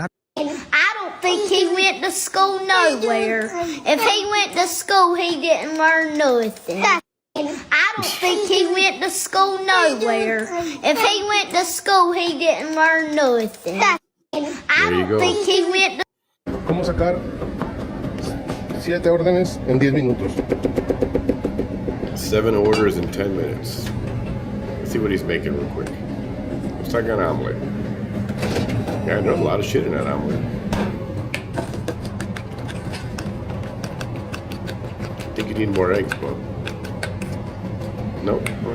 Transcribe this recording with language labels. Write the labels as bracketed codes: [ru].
[en] I don't think he went to school nowhere. If he went to school, he didn't learn nothing. I don't think he went to school nowhere. If he went to school, he didn't learn nothing. I don't think he went to... [es] ¿Cómo sacar 7 órdenes en 10 minutos? [en] 7 orders in 10 minutes. Let's see what he's making real quick. Looks like an omelet. Yeah, there's a lot of shit in that omelet. I think you need more eggs, but nope.